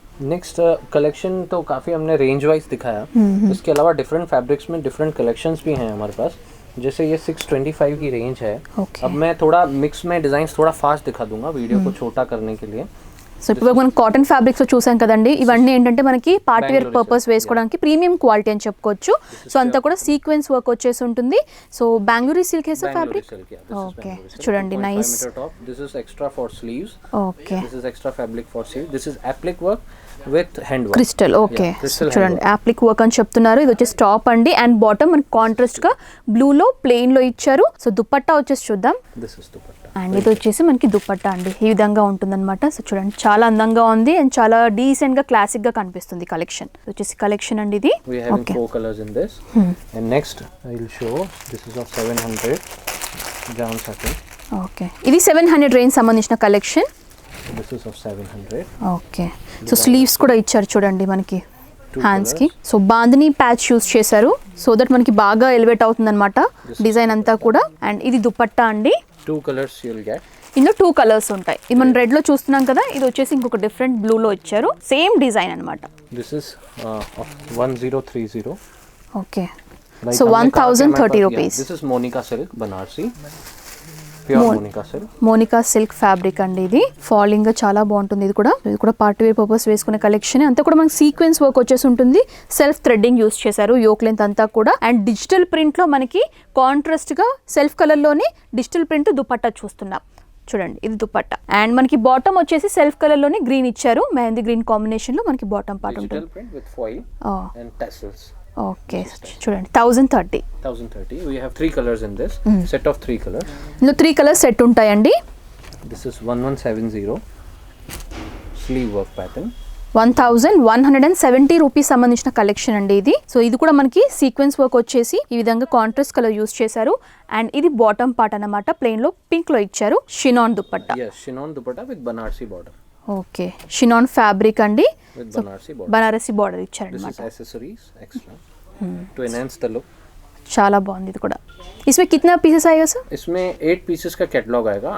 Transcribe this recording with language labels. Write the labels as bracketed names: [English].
[Hindi] Next collection तो काफ़ी हमने रेंज वाइज दिखाया. इसके अलावा डिफरेंट फैब्रिक्स में डिफरेंट कलेक्शंस भी हैं हमारे पास. जैसे ये 625 की रेंज है. [English] Okay. [Hindi] अब मैं थोड़ा मिक्स में डिज़ाइंस थोड़ा फास्ट दिखा दूंगा वीडियो को छोटा करने के लिए. [Telugu] సో ఇప్పుడు మనం కాటన్ ఫ్యాబ్రిక్స్లో చూసాం కదండి. ఇవన్నీ ఏంటంటే మనకి పార్టీ వేర్ పర్పస్ వేసుకోవడానికి ప్రీమియం క్వాలిటీ అని చెప్పుకోవచ్చు. సో అంతా కూడా సీక్వెన్స్ వర్క్ వచ్చేసి ఉంటుంది. So Bengaluru silk hey sir fabric. Okay చూడండి nice. [English] This is extra for sleeves. Okay this is extra fabric for sleeve. This is applique work with hand work. Crystal. [Telugu] Okay చూడండి అప్లిక్ work అని చెప్తున్నారు. ఇది వచ్చేసి టాప్ అండి and bottom మనకి contrast గా బ్లూలో plain లో ఇచ్చారు. సో దుపట్టా వచ్చేసి చూద్దాం. [English] this is dupatta [Telugu] అండ్ ఇది వచ్చేసి మనకి దుపట్టా అండి ఈ విధంగా ఉంటుందన్నమాట. సో చూడండి చాలా అందంగా ఉంది అండ్ చాలా డీసెంట్ గా క్లాసిక్ గా కనిపిస్తుంది కలెక్షన్. వచ్చేసి కలెక్షన్ అండి ఇది. [English] We have 4 colors in this. And next I will show this is of 700 down satin. [Telugu] Okay ఇది 700 రేంజ్ సంబంధించిన collection. [English] This is of 700. [Telugu] Okay so sleeves కూడా ఇచ్చారు చూడండి మనకి హ్యాండ్స్ కి. సో బాందిని ప్యాచ్ యూస్ చేశారు సో దట్ మనకి బాగా ఎలివేట్ అవుతుంది అనమాట డిజైన్ అంతా కూడా. అండ్ ఇది దుపట్టా అండి. [English] 2 colors you will get. [Telugu] ఇందులో 2 కలర్స్ ఉంటాయి. ఇది మనం రెడ్ లో చూస్తున్నాం కదా. ఇది వచ్చేసి ఇంకొక డిఫరెంట్ బ్లూ లో ఇచ్చారు. సేమ్ డిజైన్ అన్నమాట. [English] This is of 1030. [Telugu] Okay so 1030 rupees. [English] This is Monica silk Banarsi. Pure Monica silk. [Telugu] Monika silk fabric అండి ఇది. ఫాలింగ్ గా చాలా బాగుంటుంది. ఇది కూడా పార్టీ వేర్ పర్పస్ వేసుకునే కలెక్షన్. అంతా కూడా మనకి సీక్వెన్స్ వర్క్ వచ్చేసి ఉంటుంది. సెల్ఫ్ థ్రెడ్డింగ్ యూస్ చేశారు యోక్ లెంత్ అంతా కూడా. అండ్ డిజిటల్ ప్రింట్ లో మనకి కాంట్రాస్ట్ గా సెల్ఫ్ కలర్ లోనే డిజిటల్ ప్రింట్ దుపట్టా చూస్తున్నాం చూడండి. ఇది దుపట్టా అండ్ మనకి బాటమ్ వచ్చేసి సెల్ఫ్ కలర్ లోనే గ్రీన్ ఇచ్చారు. మెహందీ గ్రీన్ కాంబినేషన్ లో మనకి బాటమ్ పార్ట్ ఉంటుంది. [English] Digital print with foil and tassels. [Telugu] Okay చూడండి 1030. [English] 1030. We have 3 colors in this. Set of 3 colors. [Telugu] ఇందులో 3 కలర్స్ సెట్ ఉంటాయండి. [English] This is 1170 sleeve work pattern. [Telugu] 1170 rupees సంబంధించిన కలెక్షన్ అండి ఇది. సో ఇది కూడా మనకి సీక్వెన్స్ వర్క్ వచ్చేసి ఈ విధంగా కాంట్రాస్ట్ కలర్ యూస్ చేశారు. అండ్ ఇది బాటమ్ పార్ట్ అన్నమాట. ప్లెయిన్ లో పింక్ లో ఇచ్చారు. షినాన్ dupatta. [English] Yes, chinon dupatta with Banarsi border. [Telugu] Okay షినాన్ fabric అండి. [English] With Banarsi border. [Telugu] Banarasi border [English] This [Telugu] ఇచ్చారన్నమాట. [English] is accessories extra to enhance the look. [Telugu] చాలా బాగుంది ఇది కూడా. [Hindi] इसमें कितना पीसेस आएगा सर? इसमें 8 पीसेस का कैटलॉग आएगा.